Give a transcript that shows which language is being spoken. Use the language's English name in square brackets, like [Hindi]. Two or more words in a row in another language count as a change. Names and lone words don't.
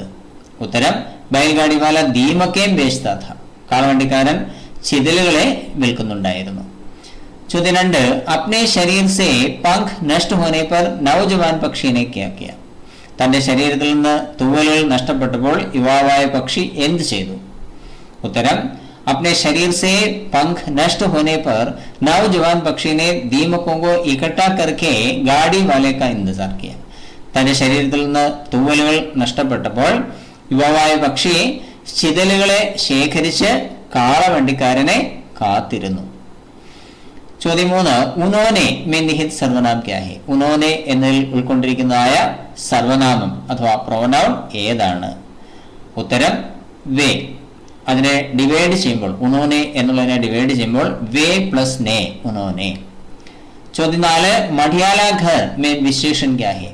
[Hindi] ഉത്തരം, बैल गाड़ीवाला दीमकें बेचता था. [Malayalam] കാളവണ്ടിക്കാരൻ ചിതലുകളെ വിൽക്കുന്നുണ്ടായിരുന്നു. [Hindi] ചോദ്യം 2, अपने शरीर से पंख नष्ट होने पर नौजवान पक्षी ने क्या किया? [Malayalam] തന്റെ ശരീരത്തിൽ നിന്ന് തൂവലുകൾ നഷ്ടപ്പെട്ടപ്പോൾ യുവാവായ പക്ഷി എന്ത് ചെയ്തു? [Hindi] उत्तरम, अपने शरीर से पंख नष्ट होने पर नौजवान पक्षी ने दीमकों को इकट्ठा करके गाड़ी वाले का इंतजार किया. [Malayalam] തന്റെ ശരീരത്തിൽ നിന്ന് തൂവലുകൾ നഷ്ടപ്പെട്ടപ്പോൾ യുവാവായ പക്ഷി ചിതലുകളെ ശേഖരിച്ച് കാളവണ്ടിക്കാരനെ കാത്തിരുന്നു. [Hindi] ചോദ്യം 3, ഉനോനെ में निहित സർവനാം क्या है? [Malayalam] ഉനോനെ എന്നതിൽ ഉൾക്കൊണ്ടിരിക്കുന്നതായ സർവനാമം അഥവാ പ്രോനൗൺ ഏതാണ്? ഉത്തരം, വേ. അതിനെ ഡിവൈഡ് ചെയ്യുമ്പോൾ, ഉനോനെ എന്നുള്ളതിനെ ഡിവൈഡ് ചെയ്യുമ്പോൾ വേ പ്ലസ് നേ, ഉനോനെ. [Hindi] ചോദ്യം 4, मटियाला घर में विशेषण क्या है?